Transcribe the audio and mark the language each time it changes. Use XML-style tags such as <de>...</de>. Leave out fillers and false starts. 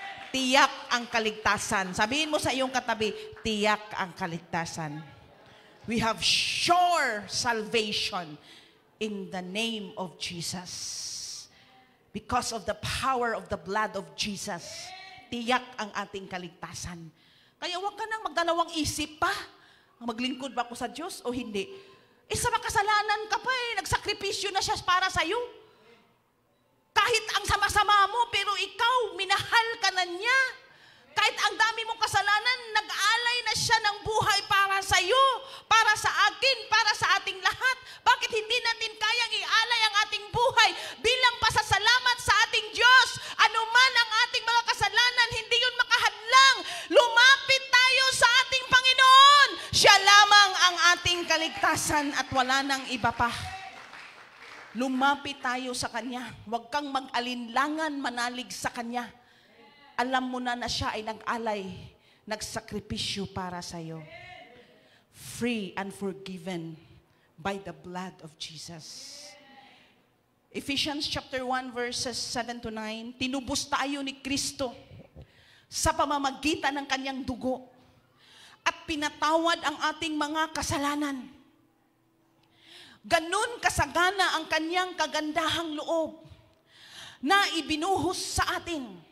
<tl>Tiyak ang kaligtasan. Sabihin mo sa iyong katabi, tiyak ang kaligtasan.</tl> <en>We have sure salvation in the name of Jesus. Because of the power of the blood of Jesus,</en> <tl>tiyak ang ating kaligtasan. Kaya huwag ka nang magdalawang isip pa. Maglingkod ba ako sa Diyos o hindi? Sa makasalanan ka pa nagsakripisyo na siya para sa iyo. Kahit ang sama-sama mo, pero ikaw, minahal ka na niya. Kahit ang dami mong kasalanan, nag-alay na siya ng buhay para sa iyo, para sa akin, para sa ating lahat. Bakit hindi natin kayang i-alay ang ating buhay bilang pasasalamat sa ating Diyos? Ano man ang ating mga kasalanan, hindi yun makahadlang. Lumapit tayo sa ating Panginoon. Siya lamang ang ating kaligtasan at wala nang iba pa. Lumapit tayo sa Kanya. Huwag kang mag-alinlangan manalig sa Kanya. Alam mo na siya ay nag-alay, nagsakripisyo para sa iyo.</tl> <en>Free and forgiven by the blood of Jesus. Ephesians chapter 1 verses 7 to 9,</en> <tl>tinubos tayo ni Kristo sa pamamagitan ng kanyang dugo at pinatawad ang ating mga kasalanan. Ganun kasagana ang kanyang kagandahang loob na ibinuhos sa atin.</tl>